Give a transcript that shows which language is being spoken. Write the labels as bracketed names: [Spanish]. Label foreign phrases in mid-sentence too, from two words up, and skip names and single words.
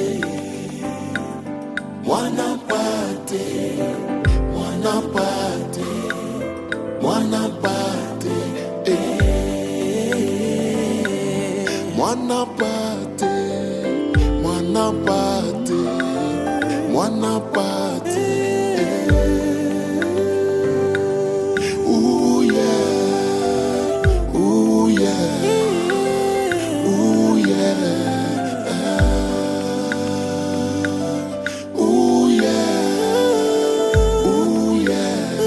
[Swahili] Mwana pate, mwana pate, mwana pate, mwana pate, mwana pate, mwana pate. [English] Ooh yeah, ooh yeah, ooh yeah. Ooh yeah, ooh yeah.